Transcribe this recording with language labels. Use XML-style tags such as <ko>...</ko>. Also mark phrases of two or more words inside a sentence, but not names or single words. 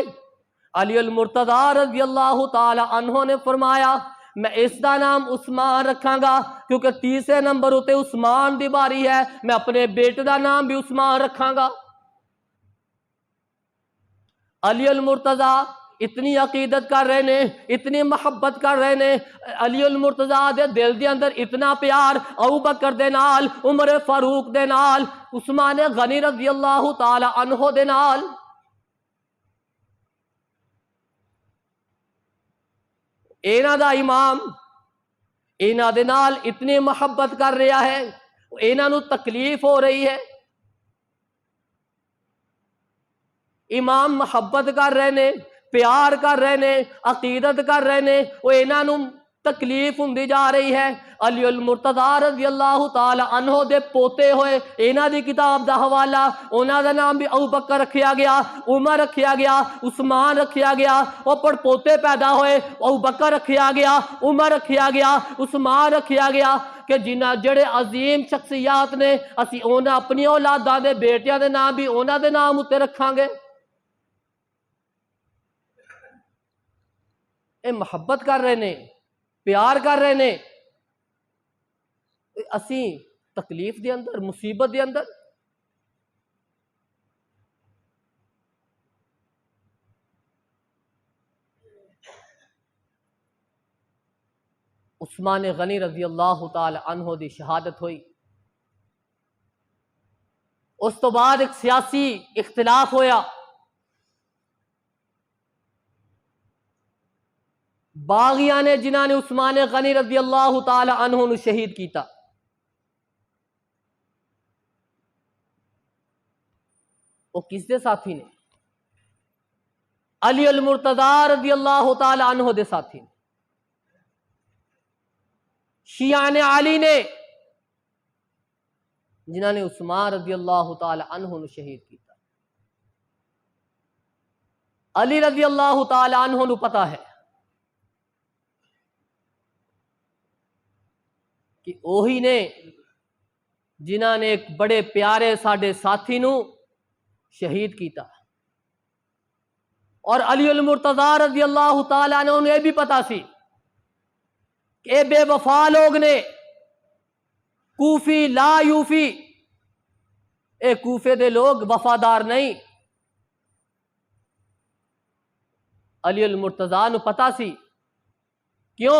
<pa>علی المرتضی رضی اللہ تعالی عنہ نے فرمایا میں اس دا نام عثمان رکھاں گا، کیونکہ تیسرے نمبر ہوتے عثمان دی باری ہے، میں اپنے بیٹے دا نام بھی عثمان رکھاں گا۔ علی المرتضی اتنی عقیدت کر رہے نے، اتنی محبت کر رہے نے، علی المرتضی دے دل دے اندر اتنا پیار ابو بکر دے نال، عمر فاروق دے نال، عثمان غنی رضی اللہ تعالی عنہ دے نال۔ اینا دا امام اینا دے نال اتنی محبت کر رہا ہے، اینا نو تکلیف ہو رہی ہے، امام محبت کر رہے نے، پیار کر رہے نے، عقیدت کر رہے نے، وہ اینا نو تکلیف ہوندی جا رہی ہے۔ علی المرتضی رضی اللہ تعالی عنہ دے پوتے ہوئے اینا دی کتاب دا حوالہ، انہاں دا نام بھی ابو بکر رکھیا گیا، عمر رکھیا گیا، عثمان رکھیا گیا، وہ پڑ پوتے پیدا ہوئے، ابو بکر رکھیا گیا، عمر رکھیا گیا، عثمان رکھیا گیا، کہ جنہ جڑے عظیم شخصیات نے اسی انہاں اپنی اولاداں دے بیٹیاں دے نام بھی انہاں دے نام اتے رکھاں گے۔ اے محبت کر رہے نے، پیار کر رہے نے، اسی تکلیف دے اندر، مصیبت دے اندر۔ عثمان غنی رضی اللہ تعالی عنہ دی شہادت ہوئی، اس تو بعد ایک سیاسی اختلاف ہویا، باغیاں نے جنہاں نے عثمان غنی رضی اللہ تعالی عنہ نو شہید کیتا، وہ کس دے ساتھی نے؟ علی المرتضی رضی اللہ تعالی عنہ دے ساتھی نے، شیعہ نے علی نے، جنہاں نے عثمان رضی اللہ تعالی عنہ نو شہید کیتا۔ علی رضی اللہ تعالی عنہ نو پتہ ہے کہ اوہی نے جنہاں نے ایک بڑے پیارے ساڈے ساتھی نو شہید کیتا، اور علی المرتضی رضی اللہ تعالی عنہ نے بھی پتا سی کہ اے بے وفا لوگ نے،</pa> <ar>کوفی لا یوفی،</ar> <pa>اے کوفے دے لوگ وفادار نہیں۔ علی المرتضی نو پتا سی، کیوں؟</pa>